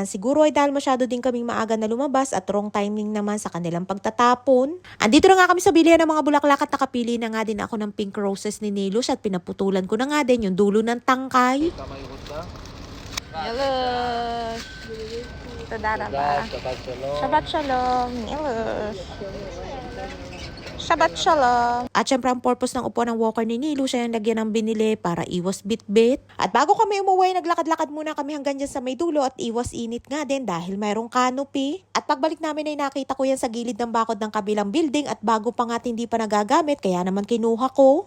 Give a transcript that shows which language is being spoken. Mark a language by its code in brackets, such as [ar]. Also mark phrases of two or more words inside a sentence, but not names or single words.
[tl] Siguro ay dahil masyado din kaming maaga na lumabas at [en] wrong timing [tl] naman sa kanilang pagtatapon. Andito na nga kami sa bilihan ng mga bulaklak at nakapili na nga din ako ng [en] pink roses [tl] ni Nilush at pinaputulan ko na nga din yung dulo ng tangkay. Hello. Tadara ba? [he] שבת שלום. Hello. שבת שלום. [tl] At syempre ang purpose ng upuan ng walker ni Nilu, siya yung lagyan ng binili para iwas bit-bit. At bago kami umuwi, naglakad-lakad muna kami hanggang dyan sa may dulo at iwas init nga din dahil mayroong canopy. At pagbalik namin ay nakita ko yan sa gilid ng bakod ng kabilang building at bago pa nga hindi pa nagagamit kaya naman kinuha ko.